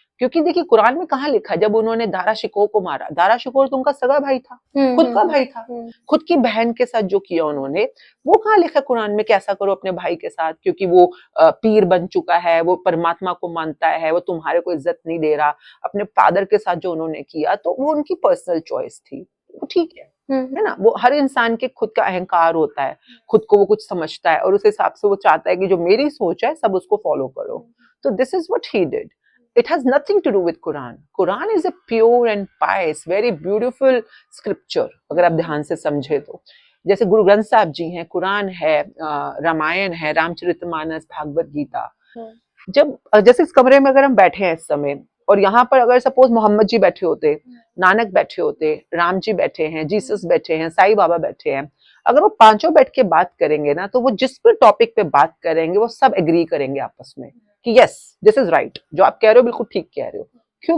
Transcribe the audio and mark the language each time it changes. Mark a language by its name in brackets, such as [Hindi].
[Hindi] क्योंकि देखिए कुरान में कहाँ लिखा है, जब उन्होंने दारा शिकोह को मारा, दारा शिकोह तो उनका सगा भाई था, खुद का भाई था, खुद की बहन के साथ जो किया उन्होंने, वो कहाँ लिखा कुरान में कैसा करो अपने भाई के साथ, क्योंकि वो पीर बन चुका है, वो परमात्मा को मानता है, वो तुम्हारे को इज्जत नहीं दे रहा। अपने फादर के साथ जो उन्होंने किया, तो वो उनकी पर्सनल चॉइस थी, वो ठीक है ना। वो हर इंसान के खुद का अहंकार होता है, खुद को वो कुछ समझता है, और उस हिसाब से वो चाहता है कि जो मेरी सोच है सब उसको फॉलो करो। [English] तो this is what he did. It has nothing to do with Quran. Quran is a pure and pious, very beautiful scripture. [Hindi] अगर आप ध्यान से समझे तो, जैसे गुरु ग्रंथ साहब जी हैं, कुरान है, रामायण है, रामचरितमानस, भागवत गीता। जब जैसे इस कमरे में अगर हम बैठे हैं इस समय, और यहाँ पर अगर सपोज मोहम्मद जी बैठे होते, नानक बैठे होते, राम जी बैठे हैं, जीसस बैठे हैं, साईं बाबा बैठे हैं, अगर वो पांचों बैठ के बात करेंगे ना, तो वो जिस भी टॉपिक पे बात करेंगे वो सब एग्री करेंगे आपस में कि [English] yes this is right, [Hindi] जो आप कह रहे हो बिल्कुल ठीक कह रहे हो। क्यों?